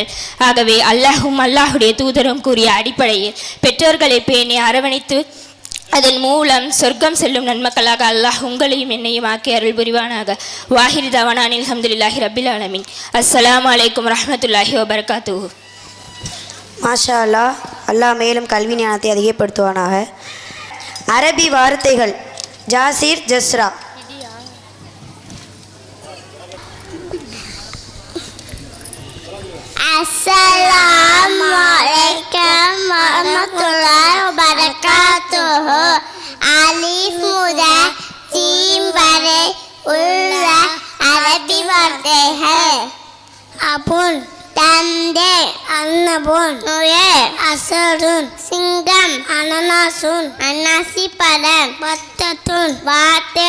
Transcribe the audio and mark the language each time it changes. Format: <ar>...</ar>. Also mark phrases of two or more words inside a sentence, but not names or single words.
<ta>ஆகவே அல்லாஹும் அல்லாஹுடைய தூதரும் கூறிய அடிப்படையில் பெற்றோர்களை பேணி அரவணைத்து அதன் மூலம் சொர்க்கம் செல்லும் நன்மக்களாக அல்லாஹ் உங்களையும் என்னையும் ஆக்கி அருள் புரிவானாக.</ta> <ar>وآخر دعوانا الحمد لله رب العالمين. السلام عليكم ورحمة الله وبركاته. ما شاء الله.</ar> <ta>அல்லாஹ் மேலும் கல்வி ஞானத்தை அதிகப்படுத்துவானாக. அரபி வார்த்தைகள்</ta> <ar>جاسر جسرا. السلام عليكم ورحمة الله وبركاته.</ar> <ta>Alif முதல் ஜீம் வரை உள்ள அரபி வார்த்தைகள். அபுன் தந்தை, அன்னபுன், அசருன் சிங்கம், அன அனாசுன் அன்னாசி பழம் பத்தத்துன் வாத்து</ta>